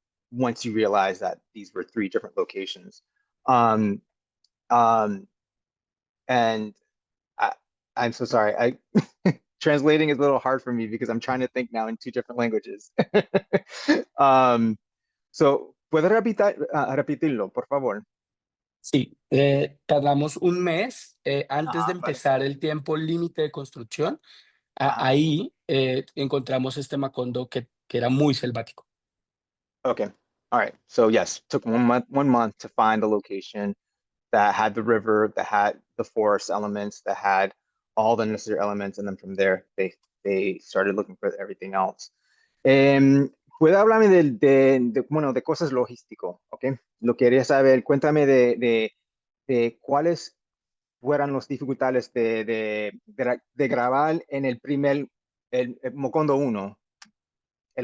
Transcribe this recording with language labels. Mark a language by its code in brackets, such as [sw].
[en] once you realize that these were three different locations. Um, um, and I, I'm so sorry. Translating is a little hard for me because I'm trying to think now in two different languages. [es] Um, so, ¿puede repetirlo, por favor? Sí, tardamos un mes antes de Vale. empezar el tiempo límite de construcción. Ajá. Ahí encontramos este Macondo que era muy selvático. [en] Okay. All right. So yes, took 1 month to find the location that had the river, that had the forest elements, that had all the necessary elements, and then from there they started looking for everything else. [es] Em, ¿Puede hablarme bueno, de cosas logístico? ¿Ok? Lo quería saber. Cuéntame de cuáles fueran las dificultades de grabar en el primer, el Mocondo 1, el